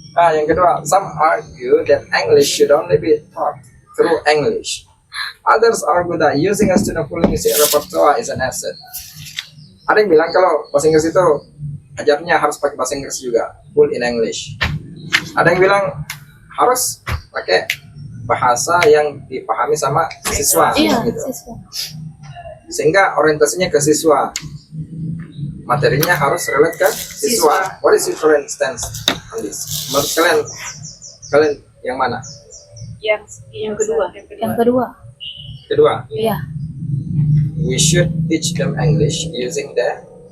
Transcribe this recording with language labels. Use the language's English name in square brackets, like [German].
[Indonesian] Yang kedua, [English] some argue that English should only be taught through English. Others argue that using a student full linguistic repertoire is an asset. [Indonesian] Ada yang bilang kalau bahasa Inggris itu ajarnya harus pakai bahasa Inggris juga, [English] full in English. [Indonesian] Ada yang bilang harus pakai bahasa yang dipahami sama siswa, Iya, gitu. siswa. Sehingga orientasinya ke siswa. Materinya harus relate ke siswa. [English] What is your current stance on this? [Indonesian] Menurut kalian yang mana? Yang kedua. Yang kedua. Kedua, Iya. [English] we should teach them English using the